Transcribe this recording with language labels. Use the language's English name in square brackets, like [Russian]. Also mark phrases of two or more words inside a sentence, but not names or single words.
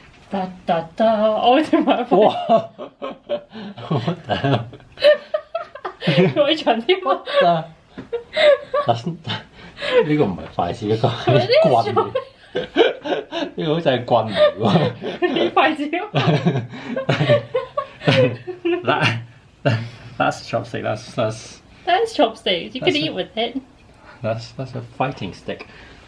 [Cantonese] 噠噠噠，我點解快？ [English] 哇 ！What the hell？ [Cantonese] 佢長啲喎。呢個唔係筷子，呢個係棍嚟。呢個好似係棍嚟喎。你筷子咯。 [English] That's chopstick. That's That's chopsticks. You could eat with it. That's a fighting stick.